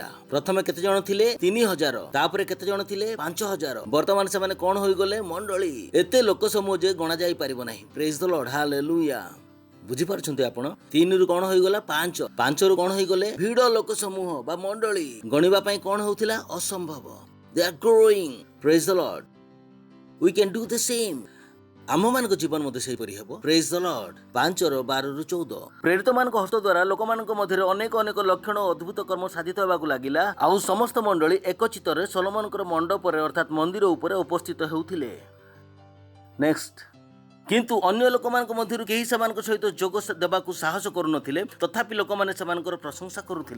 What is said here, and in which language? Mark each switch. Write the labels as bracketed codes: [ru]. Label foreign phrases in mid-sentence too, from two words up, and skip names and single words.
[or] ପ୍ରଥମେ କେତେ ଜଣ ଥିଲେ? 3000। ତାପରେ କେତେ ଜଣ ଥିଲେ? 5000। ବର୍ତ୍ତମାନ ସେମାନେ କଣ ହୋଇଗଲେ? ମଣ୍ଡଳୀ। ଏତେ ଲୋକ ସମୂହ ଯେ ଗଣା ଯାଇ ପାରିବ ନାହିଁ। [en] Praise the Lord, [or] ହାଲେଲୁୟା। ବୁଝିପାରୁଛନ୍ତି ଆପଣ? 3 ରୁ କଣ ହୋଇଗଲା? 5। 5 ରୁ କଣ ହୋଇଗଲେ? ଭିଡ଼ ଲୋକ ସମୂହ ବା ମଣ୍ଡଳୀ। ଗଣିବା ପାଇଁ କଣ ହଉଥିଲା? ଅସମ୍ଭବ। [en] They are growing. Praise the Lord. We can do the same. [or] ଆମମାନଙ୍କ ଜୀବନ ମଧ୍ୟ ସେହିପରି ହେବ। [en] Praise the Lord. [or] 5:12-14 ପ୍ରେରିତମାନଙ୍କ ହସ୍ତ ଦ୍ୱାରା ଲୋକମାନଙ୍କ ମଧ୍ୟରେ ଅନେକ ଅନେକ ଲକ୍ଷଣ ଓ ଅଦ୍ଭୁତ କର୍ମ ସାଧିତ ହେବାକୁ ଲାଗିଲା। ଆଉ ସମସ୍ତ ମଣ୍ଡଳୀ ଏକଚିତରେ ସଲୋମନଙ୍କର ମଣ୍ଡପରେ ଅର୍ଥାତ୍ ମନ୍ଦିର ଉପରେ ଉପସ୍ଥିତ ହେଉଥିଲେ। ନେକ୍ସଟ, କିନ୍ତୁ ଅନ୍ୟ ଲୋକମାନଙ୍କ ମଧ୍ୟରୁ କେହି ସେମାନଙ୍କ ସହିତ ଯୋଗ ଦେବାକୁ ସାହସ କରୁନଥିଲେ, ତଥାପି ଲୋକମାନେ ସେମାନଙ୍କର ପ୍ରଶଂସା କରୁଥିଲେ।